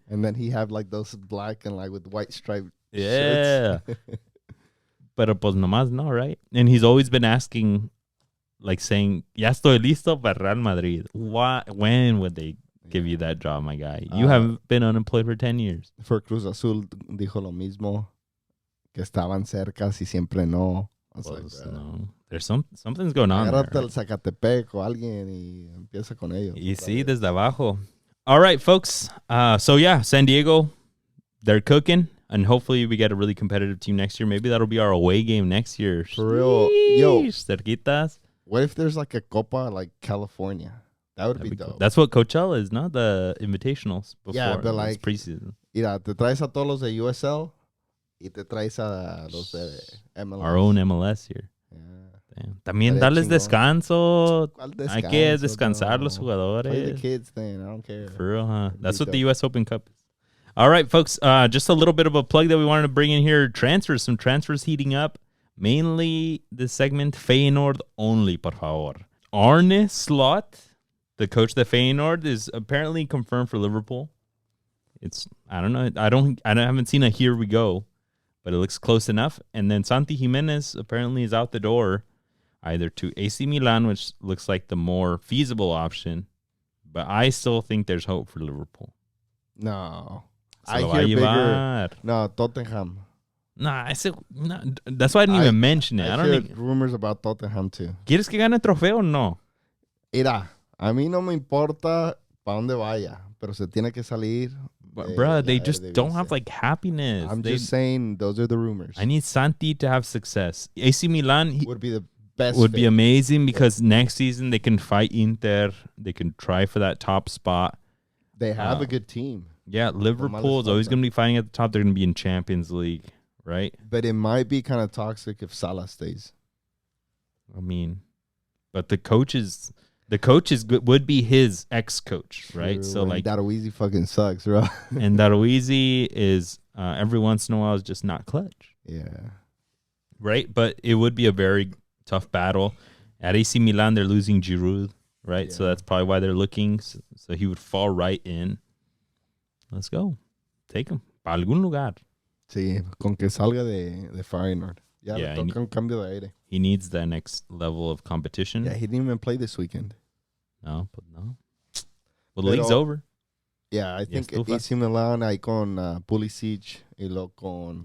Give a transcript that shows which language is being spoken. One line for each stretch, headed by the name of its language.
English: And then he had like those black and like with white striped
Spanish: shirts. Pero pues nomás no, right?
English: And he's always been asking, like saying,
Spanish: ya estoy listo para Real Madrid.
English: When would they give you that job, my guy? You have been unemployed for 10 years.
Spanish: For Cruz Azul, dijo lo mismo. Que estaban cercas y siempre no.
English: No. There's something's going on.
Spanish: Agárrate el Zacatepec o alguien y empieza con ellos. Y sí, desde abajo.
English: All right, folks. So yeah, San Diego, they're cooking, and hopefully we get a really competitive team next year. Maybe that'll be our away game next year. For real. Yo,
Spanish: cerquitas.
English: What if there's like a Copa like California? That'd be dope. Cool. That's what Coachella is, not the invitationals. Before. Yeah, but like preseason.
Spanish: Mira, te traes a todos los de USL. Y te traes a los de MLS.
English: Our own MLS here. Yeah.
Spanish: También darles descanso. Descanso. Hay que descansar los jugadores.
English: Play the kids thing. I don't care. For real, huh? That's what the U.S. Open Cup is. All right, folks. Just a little bit of a plug that we wanted to bring in here. Transfers. Some transfers heating up. Mainly this segment, Feyenoord only,
Spanish: por favor.
English: Arne Slot, the coach of the Feyenoord, is apparently confirmed for Liverpool. I don't know. I haven't seen a here we go. but it looks close enough. And then Santi Gimenez apparently is out the door, either to AC Milan, which looks like the more feasible option, but I still think there's hope for Liverpool. No.
Spanish: Se
English: I
Spanish: lo va a
English: hear bigger.
Spanish: llevar.
English: No, Tottenham. Nah, I said, nah, that's why I didn't even mention it. I don't hear think. rumors about Tottenham too.
Spanish: ¿Quieres que gane el trofeo o no? Mira, a mí no me importa para dónde vaya, pero se tiene que salir.
English: Bruh, they just don't have like happiness. I'm just saying those are the rumors. I need Santi to have success. AC Milan would be the best. Would be amazing because next season they can fight Inter. They can try for that top spot. They have a good team. Yeah, Liverpool is always going to be fighting at the top. They're going to be in Champions League, right? But it might be kind of toxic if Salah stays. I mean, but the coach is good, would be his ex-coach, right? True, so like Daruizi fucking sucks, bro. And Daruizi is every once in a while is just not clutch. Yeah. Right? But it would be a very tough battle. At AC Milan, they're losing Giroud, right? Yeah. So that's probably why they're looking. So he would fall right in. Let's go. Take him.
Spanish: Para algún lugar. Sí, con que salga de Feyenoord. Ya le toca un cambio de aire.
English: He needs that next level of competition. Yeah, he didn't even play this weekend. No. Well, the league's over. Yeah, I think
Spanish: AC Milan ahí con Pulisic y luego con